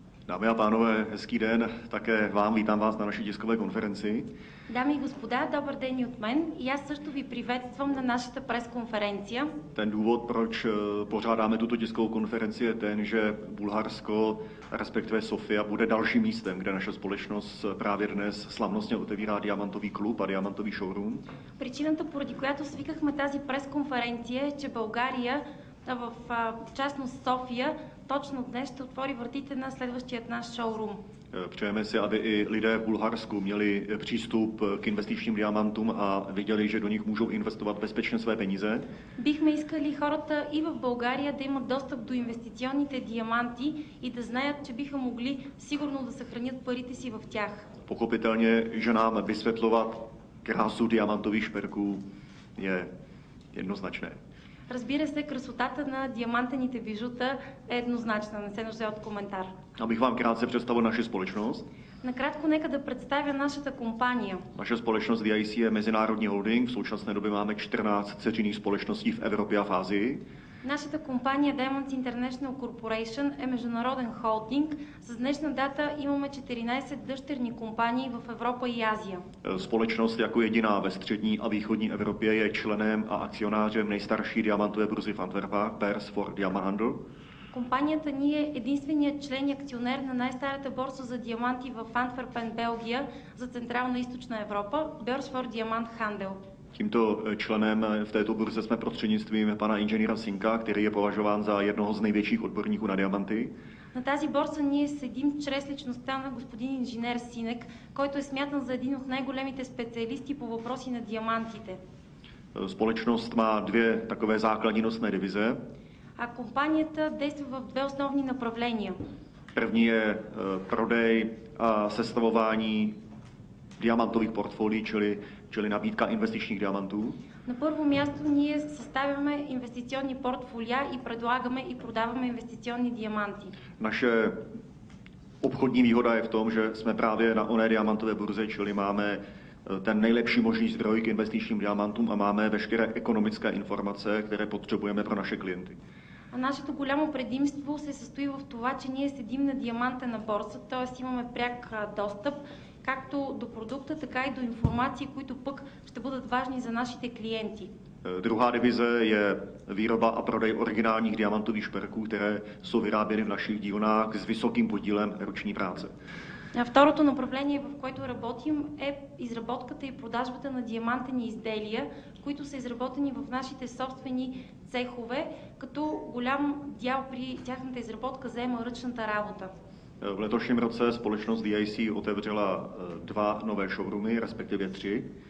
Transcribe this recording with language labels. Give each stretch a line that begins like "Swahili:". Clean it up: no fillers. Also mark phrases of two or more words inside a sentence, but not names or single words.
Czech: Dámy a pánové, hezký den, také vám, vítám vás na naší tiskové konferenci.
Bulgarian: Дами и господа, добър ден и от мен. И аз също ви приветствам на нашата пресконференция.
Czech: Ten důvod, proč pořádáme tuto tiskovou konferenci, je ten, že Bulharsko, respektive Sofia, bude dalším místem, kde naše společnost právě dnes slavnostně otevírá diamantový klub a diamantový showroom.
Bulgarian: Причината, поради която свикахме тази пресконференция, е, че България, в частност София, точно днес ще отвори вратите на следващият наш шоурум.
Czech: Přejeme si, aby i lidé v Bulharsku měli přístup k investičním diamantům a viděli, že do nich můžou investovat bezpečně své peníze.
Bulgarian: Бихме искали хората и в България да имат достъп до инвестиционните диаманти и да знаят, че биха могли сигурно да съхранят парите си в тях.
Czech: Pochopitelně, že nám vysvětlovat krásu diamantových šperků je jednoznačné.
Bulgarian: Разбира се, красотата на диамантените бижута е еднозначна, не се нуждае от коментар.
Czech: Abych vám krátce představil naši společnost.
Bulgarian: Накратко нека да представя нашата компания.
Czech: Naše společnost VIC je mezinárodní holding, v současné době máme 14 dceřiných společností v Evropě a v Asii.
Bulgarian: Нашата компания Diamonds International Corporation е международен холдинг. С днешна дата имаме 14 дъщерни компании в Европа и Азия.
Czech: Společnost jako jediná ve střední a východní Evropě je členem a akcionářem nejstarší diamantové burzy v Antwerpách, Beurs voor Diamanthandel.
Bulgarian: Компанията ни е единственият член и акционер на най-старата борса за диаманти в Антверпен, Белгия, за Централна и Източна Европа, Beurs voor Diamanthandel.
Czech: Tímto členem v této burze jsme prostřednictvím pana inženýra Sinka, který je považován za jednoho z největších odborníků na diamanty.
Bulgarian: На тази борса ние седим чрез личността на господин инженер Синек, който е смятан за един от най-големите специалисти по въпроси на диамантите.
Czech: Společnost má dvě takové základní nosné divize.
Bulgarian: А компанията действа в две основни направления.
Czech: První je prodej a sestavování diamantových portfolií, čili nabídka investičních diamantů.
Bulgarian: На първо място ние съставяме инвестиционни портфолия и предлагаме и продаваме инвестиционни диаманти.
Czech: Naše obchodní výhoda je v tom, že jsme právě na oné diamantové burze, čili máme ten nejlepší možný zdroj k investičním diamantům a máme veškeré ekonomické informace, které potřebujeme pro naše klienty.
Bulgarian: А нашето голямо предимство се състои в това, че ние седим на диамантена борса, т.е. имаме пряк достъп както до продукта, така и до информации, които пък ще бъдат важни за нашите клиенти.
Czech: Druhá divize je výroba a prodej originálních diamantových šperků, které jsou vyráběny v našich dílnách s vysokým podílem ruční práce.
Bulgarian: Второто направление, в което работим, е изработката и продажбата на диамантени изделия, които са изработени в нашите собствени цехове, като голям дял при тяхната изработка заема ръчната работа.
Czech: V letošním roce společnost VIC otevřela dva nové showroomy, respektive tři.